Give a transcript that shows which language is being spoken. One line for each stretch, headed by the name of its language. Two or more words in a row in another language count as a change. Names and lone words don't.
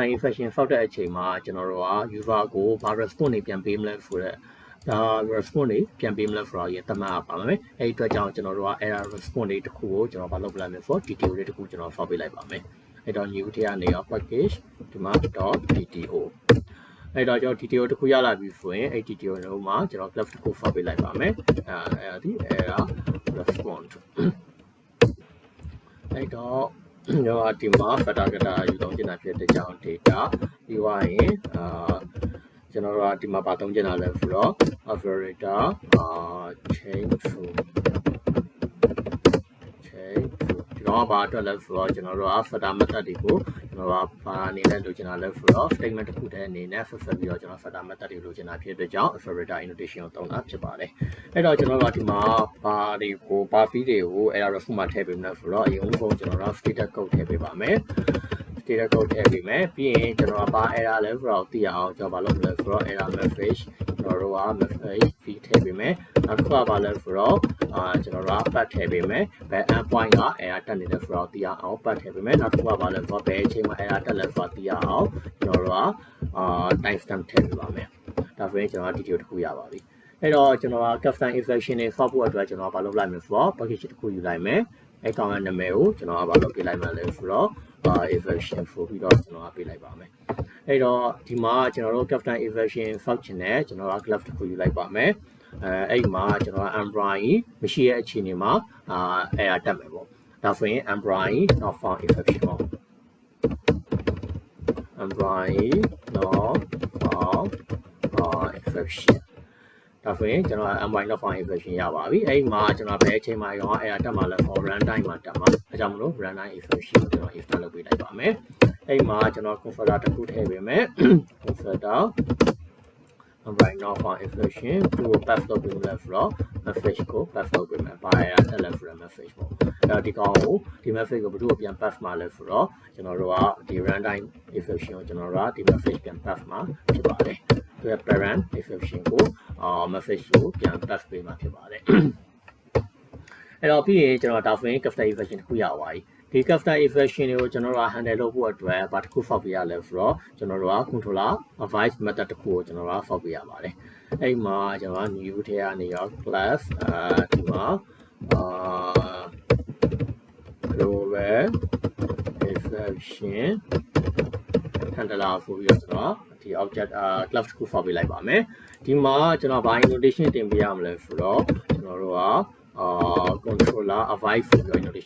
Burmese: exception ဆောက်တဲ့အချိန်မှာကျွန်တော်တို့က user ကိုဘာ response တွေပြန်ပေးမလဲဆိုတဲ့ဒါ response တွေပြန်ပေးမလဲဆိုတော့ရတမပါမယ်အဲ့ဒီအတွက်ကြောင့်ကျွန်တော်တို့က
English: error response
Burmese: တွေတစ်ခုကိုကျွန်တော်ဘာလုပ်ပလိုက်လဲဆိုတော့ detail တွေတစ်ခုကျွန်တော်ဆောက်ပေးလိုက်ပါမယ်အဲ့တော့ new ထဲကနေရော package ဒီမှာ .dto အဲ့တော့ကျွန်တော် detail တစ်ခုရလာပြီဆိုရင်အဲ့ detail တို့မှာကျွန်တော် class တစ်ခုဆောက်ပေးလိုက်ပါမယ်အဲ့ဒီ
English: error response
Burmese: အဲ့တော့ကျွန်တော်ဒီမှာ factor ယူသုံးချင်တာဖြစ်တဲ့ကြောင့် data ပြီးသွားရင်ကျွန်တော်တို့ကဒီမှာပါသုံးချင်တာလဲဆိုတော့
English: operator change to
Burmese: ဒီတော့ဘာအတွက်လဲဆိုတော့ကျွန်တော်တို့က
English: factor method
Burmese: တွေကိုကျွန်တော်ကဘာအနေနဲ့လိုချင်တာလဲဆိုတော့ statement တစ်ခုတည်းအနေနဲ့ဆက်ပြီးတော့ကျွန်တော်
English: factor method
Burmese: တွေလိုချင်တာဖြစ်တဲ့ကြောင့်
English: operator annotation
Burmese: ကိုသုံးတာဖြစ်ပါတယ်အဲ့တော့ကျွန်တော်ကဒီမှာဘာတွေကို field တွေကို
English: error response
Burmese: မှာထည့်ပေးမယ်ဆိုတော့အရင်ဆုံးကျွန်တော်တို့
English: status code
Burmese: ထည့်ပေးပါမယ်
English: data code
Burmese: ထည့်ပေးမယ်ပြီးရင်ကျွန်တော်ကဘာ error လဲဆိုတော့သိရအောင်ကျွန်တော်ဘာလုပ်မ လဲဆိုတော့
English: error message
Burmese: ကျွန်တော်တို့က
English: message feed
Burmese: ထည့်ပေးမယ်နောက်တစ်ခုကဘာလဲဆိုတော့ကျွန်တော်တို့က path ထည့်ပေးမယ်ဘယ် endpoint က error တက်နေလဲဆိုတော့သိရအောင် path ထည့်ပေးမယ်နောက်တစ်ခုကဘာလဲဆိုတော့ဘယ်အချိန်မှာ error တက်လဲဆိုတော့သိရအောင်ကျွန်တော်တို့က
English: time stamp
Burmese: ထည့်ပေးပါမယ်ဒါဆိုရင်ကျွန် တော်က detail တစ်ခုရပါပြီအဲ့တော့ကျွန်တော်က
English: custom exception
Burmese: တွေဆောက်ဖို့အတွက်ကျွန်တော်ကဘာလုပ်လိုက်မလဲဆိုတော့ package တစ်ခုယူလိုက်မယ်အဲ့ကောင်ရဲ့နာမည်ကိုကျွန်တော်ကဘာလုပ်ပေးလိုက်မှလဲဆိုတော့exception ဆိုပြီးတော့ကျွန်တော်ကပေးလိုက်ပါမယ်အဲ့တော့ဒီမှာကျွန်တော်တို့
English: custom exception function
Burmese: နဲ့ကျွန်တော်က class တစ်ခုယူလိုက်ပါမယ်အဲ့ဒီမှာကျွန်တော်က umbrella မရှိတဲ့အခြေအနေမှာerror တက်မယ်ပေါ့ဒါဆိုရင်
English: umbrella not found exception
Burmese: ပေါ့
English: umbrella not found exception
Burmese: ဒါဆိုရင်ကျွန်တော်
English: umbrella not found exception
Burmese: ရပါပြီအဲ့ဒီမှာကျွန်တော်ဘယ်အချိန်မှာရော error တက်မှာလဲ
English: for runtime
Burmese: မှာတက်မှာအဲကြောင့်မလို့
English: runtime exception
Burmese: ကိုကျွန်တော် install လုပ်ပေးလိုက်ပါ မယ်အဲ့မှာကျွန်တော် converter တစ်ခုထည့်ပေးမယ်
English: converter umbrella not found exception
Burmese: ကို pass လုပ်ပေးမယ်ဆိုတော့ message ကို pass လုပ်ပေးမယ်ဘာရတက်လဲဆိုတဲ့ message ပေါ့အဲဒီကောင်ကိုဒီ message ကိုဘယ်သူ့ကိုပြန် pass မှာလဲဆိုတော့ကျွန်တော်တို့ကဒီ
English: runtime exception
Burmese: ကိုကျွန်တော်တို့ကဒီ message ပြန် pass မှာဖြစ်ပါတယ်သူရဲ့
English: parent exception
Burmese: ကိုmessage ကိုပြန် pass ပေးမှာဖြစ်ပါတယ်အဲ့တော့ပြီးရင်ကျွန်တော်ဒါဆိုရင်
English: custom exception
Burmese: တစ်ခုရပါပြီဒီ
English: custom exception
Burmese: တွေကိုကျွန်တော်တို့ handle လုပ်ဖို့အတွက်ဘာတစ်ခုဖောက်ပေးရလဲဆိုတော့ကျွန်တော်တို့က
English: controller advice method
Burmese: တစ်ခုကိုကျွန်တော်တို့ဖောက်ပေးရပါတယ်အဲ့မှာကျွန်တော် new ထဲကနေရော class ဒီမှာ
English: global exception handler
Burmese: ဆိုပြီးတော့ကျွန်တော်ဒီ
English: object class
Burmese: တစ်ခုဖောက်ပေးလိုက်ပါမယ်ဒီမှာကျွန်တော်ဘာ annotation တင်ပေးရမလဲဆိုတော့ကျွန်တော်တို့က
English: controller advice
Burmese: ဆိုပြီး annotation